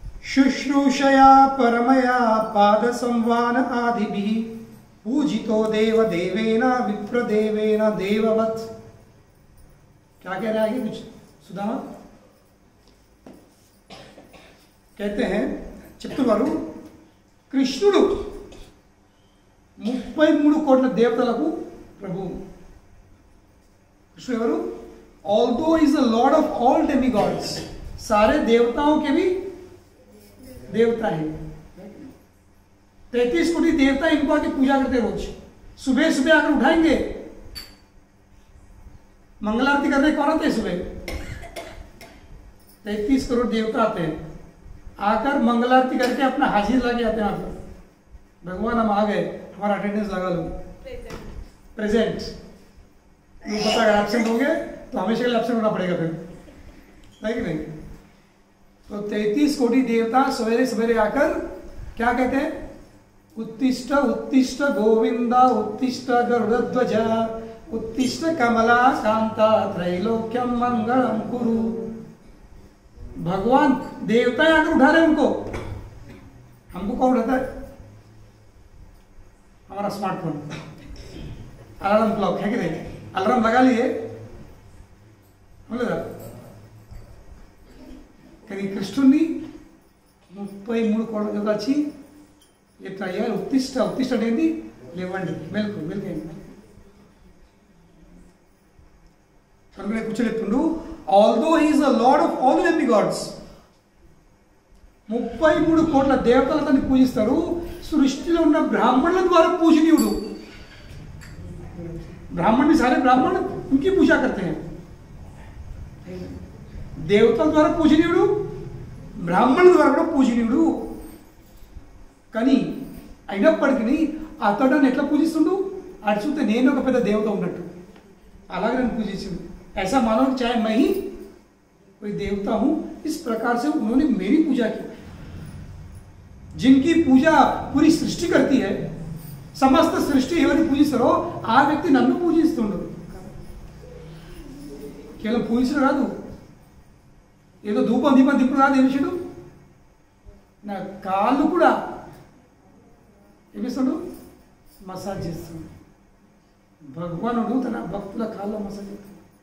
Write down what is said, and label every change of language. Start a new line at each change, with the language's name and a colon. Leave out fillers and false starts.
Sanskrit: शुश्रूषया परमया पाद संवान आदिभिः पूजितो देव देवेन विप्रदेवेन देववत्.
Hindi: क्या कह रहा है कुछ सुदामा? कहते हैं
Telugu: చెప్తున్నారు కృష్ణుడు 33 కోట్ల దేవతలకు ప్రభువు. కృష్ణుడు ఎవరు?
English: although is the lord of all demigods,
Hindi: सारे देवताओं के भी देवता है. 33 कोटि देवता इनको आके पूजा करते रोज. सुबह सुबह आकर उठाएंगे. मंगल आरती करने कौन आते हैं? सुबह 33 करोड़ देवता आते हैं. आकर मंगल आरती करके अपना हाजिर लगे आते हैं. आकर भगवान हम आ गए, हमारा अटेंडेंस लगा लो, प्रेजेंट. वो पता है एब्सेंट होंगे तो हमेशा के लिए एब्सेंट होना पड़ेगा फिर, है कि नहीं? तो 33 कोटि देवता सवेरे सवेरे आकर क्या कहते हैं?
Sanskrit: उत्तिष्ठ उत्तिष्ठ गोविंदा उत्तिष्ठ गरुड़ध्वज उत्तिष्ठ कमला कांता त्रैलोक्यम मंगलम कुरु।
Hindi: भगवान देवता आकर उठा रहे उनको, हमको कौन उठाता है? हमारा स्मार्टफोन, अलार्म क्लॉक है कि नहीं? अलार्म लगा लिए
Telugu: కానీ కృష్ణుని 33 కోట్ల జత వచ్చి ఎట్లా అయ్యారు? ఉత్తిష్ట ఉత్తిష్ట అనేది లేవండి, మెలకు మెలకండి. కనుక కూర్చోలేపుండు.
English: although is the lord of all the demigods,
Telugu: 33 కోట్ల దేవతలు అతన్ని పూజిస్తారు. సృష్టిలో ఉన్న బ్రాహ్మణుల ద్వారా పూజనీయుడు.
Hindi: ब्राह्मण भी सारे ब्राह्मण उनकी पूजा करते हैं.
Telugu: దేవతల ద్వారా పూజనీయుడు, బ్రాహ్మణుల ద్వారా కూడా పూజనీయుడు. కానీ అయినప్పటికీ అతడు ఎట్లా పూజిస్తుండు? అటు చూస్తే నేను ఒక పెద్ద దేవత ఉన్నట్టు అలాగే నన్ను పూజించింది.
Hindi: ऐसा मानो चाहे मैं ही कोई देवता हूं, इस प्रकार से उन्होंने मेरी पूजा की. जिनकी पूजा पूरी सृष्टि करती है, समस्त सृष्टि
Telugu: ఎవరిని పూజిస్తారో ఆ వ్యక్తి నన్ను పూజిస్తుండు. కేవలం పూజించడం కాదు, ఏదో ధూపం దీపం దిప్పుడు కాదు. ఏం విషయం? నా కాళ్ళు కూడా ఏమిస్తాడు? మసాజ్ చేస్తాడు. భగవానుడు తన భక్తుల కాళ్ళ మసాజ్ చేస్తాడు.